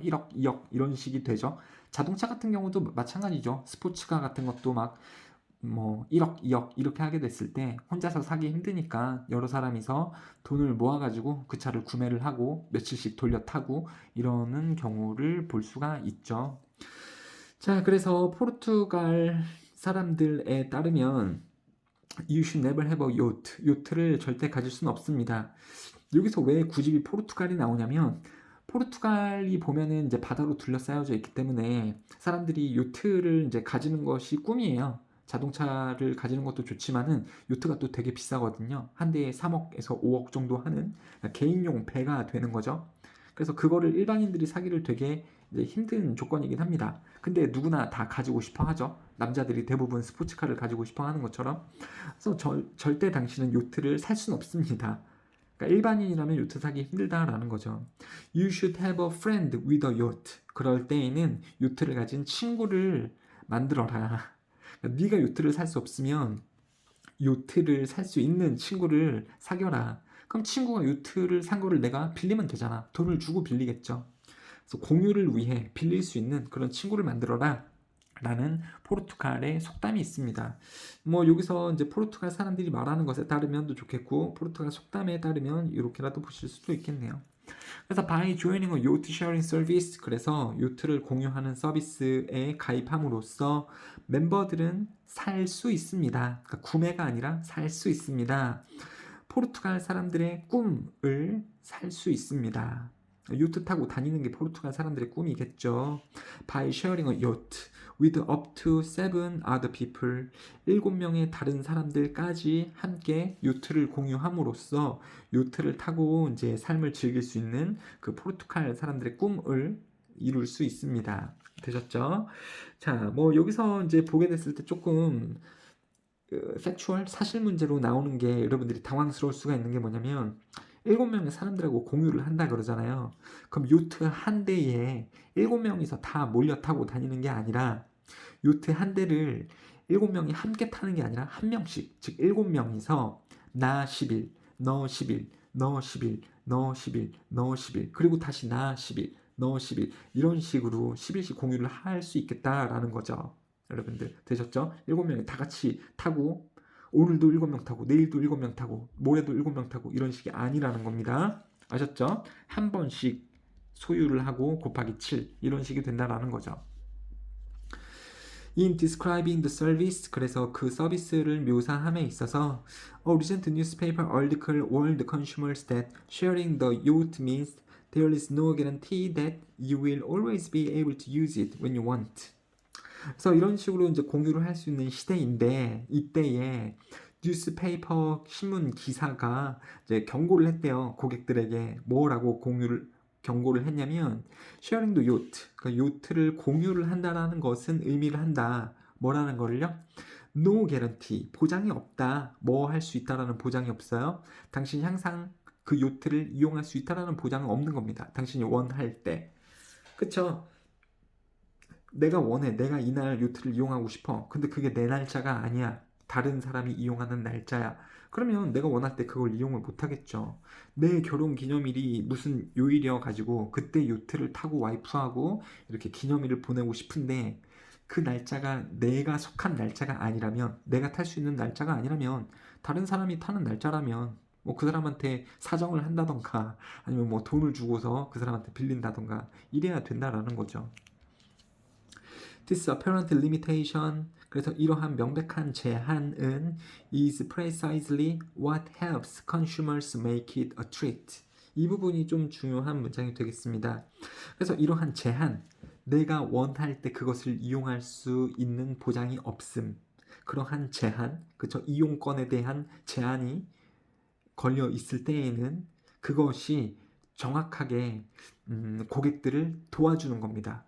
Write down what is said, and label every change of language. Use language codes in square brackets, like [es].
[ko] 1억, 2억 이런 식이 되죠. 자동차 같은 경우도 마찬가지죠. 스포츠카 같은 것도 막 뭐 1억, 2억 이렇게 하게 됐을 때 혼자서 사기 힘드니까 여러 사람이서 돈을 모아가지고 그 차를 구매를 하고 며칠씩 돌려 타고 이러는 경우를 볼 수가 있죠. 자, 그래서 포르투갈 사람들에 따르면 [en] You should never have a yacht. [ko] 요트를 절대 가질 수는 없습니다. 여기서 왜 굳이 포르투갈이 나오냐면 포르투갈이 보면은 이제 바다로 둘러싸여져 있기 때문에 사람들이 요트를 이제 가지는 것이 꿈이에요. 자동차를 가지는 것도 좋지만은 요트가 또 되게 비싸거든요. 한 대에 3억에서 5억 정도 하는 개인용 배가 되는 거죠. 그래서 그거를 일반인들이 사기를 되게 이제 힘든 조건이긴 합니다. 근데 누구나 다 가지고 싶어 하죠. 남자들이 대부분 스포츠카를 가지고 싶어 하는 것처럼. 그래서 절대 당신은 요트를 살 수는 없습니다. 그러니까 일반인이라면 요트 사기 힘들다라는 거죠. [en] You should have a friend with a yacht. [ko] 그럴 때에는 요트를 가진 친구를 만들어라. 그러니까 네가 요트를 살 수 없으면 요트를 살 수 있는 친구를 사겨라. 그럼 친구가 요트를 산 거를 내가 빌리면 되잖아. 돈을 주고 빌리겠죠. 그래서 공유를 위해 빌릴 수 있는 그런 친구를 만들어라. 라는 포르투갈의 속담이 있습니다. 뭐 여기서 이제 포르투갈 사람들이 말하는 것에 따르면도 좋겠고 포르투갈 속담에 따르면 이렇게라도 보실 수도 있겠네요. 그래서 [en] by joining a yacht sharing service, [ko] 그래서 요트를 공유하는 서비스에 가입함으로써 멤버들은 살 수 있습니다. 그러니까 구매가 아니라 살 수 있습니다. 포르투갈 사람들의 꿈을 살 수 있습니다. 요트 타고 다니는 게 포르투갈 사람들의 꿈이겠죠. [en] By sharing a yacht with up to 7 other people. [ko] 7명의 다른 사람들까지 함께 요트를 공유함으로써 요트를 타고 이제 삶을 즐길 수 있는 그 포르투갈 사람들의 꿈을 이룰 수 있습니다. 되셨죠? 자, 뭐 여기서 이제 보게 됐을 때 조금 팩추얼 사실 문제로 나오는 게 여러분들이 당황스러울 수가 있는 게 뭐냐면 7명의 사람들하고 공유를 한다 그러잖아요. 그럼 요트 한 대에 7명이서 다 몰려 타고 다니는 게 아니라 요트 한 대를 7명이 함께 타는 게 아니라 한 명씩, 즉 7명이서 나 10일, 너 10일, 너 10일, 너 10일, 너 10일, 그리고 다시 나 10일, 너 10일, 이런 식으로 10일씩 공유를 할 수 있겠다라는 거죠. 여러분들 되셨죠? 7명이 다 같이 타고 오늘도 7명 타고 내일도 7명 타고 모레도 7명 타고 이런 식이 아니라는 겁니다. 아셨죠? 한 번씩 소유를 하고 곱하기 7 이런 식이 된다라는 거죠. [en] In describing the service, [ko] 그래서 그 서비스를 묘사함에 있어서 [en] A recent newspaper article warned the consumers that sharing the yacht means there is no guarantee that you will always be able to use it when you want. [ko] 그래서 이런 식으로 이제 공유를 할 수 있는 시대인데 이때에 뉴스페이퍼 신문 기사가 이제 경고를 했대요. 고객들에게 뭐라고 경고를 했냐면 [en] sharing the yacht, [ko] 그러니까 요트를 공유를 한다라는 것은 의미를 한다. 뭐라는 거를요? [en] No guarantee, [ko] 보장이 없다. 뭐 할 수 있다라는 보장이 없어요. 당신이 항상 그 요트를 이용할 수 있다라는 보장은 없는 겁니다. 당신이 원할 때. 그쵸? 내가 원해. 내가 이날 요트를 이용하고 싶어. 근데 그게 내 날짜가 아니야. 다른 사람이 이용하는 날짜야. 그러면 내가 원할 때 그걸 이용을 못 하겠죠. 내 결혼 기념일이 무슨 요일이어 가지고 그때 요트를 타고 와이프하고 이렇게 기념일을 보내고 싶은데 그 날짜가 내가 속한 날짜가 아니라면, 내가 탈 수 있는 날짜가 아니라면, 다른 사람이 타는 날짜라면 뭐 그 사람한테 사정을 한다던가 아니면 뭐 돈을 주고서 그 사람한테 빌린다던가 이래야 된다라는 거죠. [en] This apparent limitation, [ko] 그래서 이러한 명백한 제한은 [en] is precisely what helps consumers make it a treat. [ko] 이 부분이 좀 중요한 문장이 되겠습니다. 그래서 이러한 제한, 내가 원할 때 그것을 이용할 수 있는 보장이 없음. 그러한 제한, 그쵸? 이용권에 대한 제한이 걸려 있을 때에는 그것이 정확하게 고객들을 도와주는 겁니다.